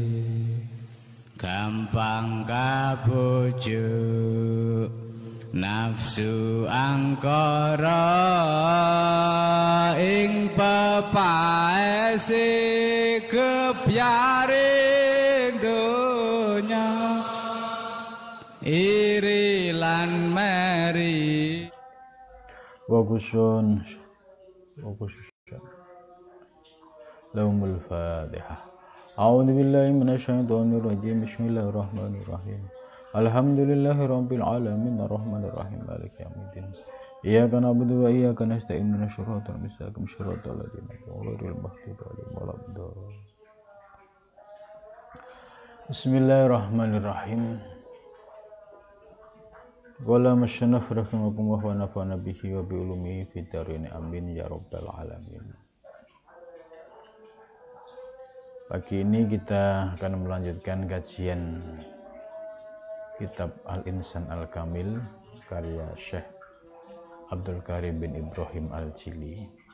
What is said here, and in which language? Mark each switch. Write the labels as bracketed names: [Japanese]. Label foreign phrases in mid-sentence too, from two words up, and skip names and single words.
[Javanese] Gampang kabujuk nafsu angkara ing pepaese kepyaring donya. Iri lan meri [Arabic] وغصون لهم الفاتحة. أعوذ بالله من الشيطان الرجيم بسم الله الرحمن الرحيم. الحمد لله رب العالمين الرحمن الرحيم مالك يوم الدين. إياك نعبد وإياك نستعين اهدنا الصراط المستقيم صراط الذين أنعمت عليهم غير المغضوب عليهم ولا الضالين. Bismillahirrahmanirrahim. قال المصنف رحمكم الله ونفعنا به وبعلومه في الدارين آمين يا رب العالمين. [Indonesian] Pagi ini kita akan melanjutkan kajian kitab Al-Insan Al-Kamil karya Syekh Abdul Karim bin Ibrahim Al-Jili.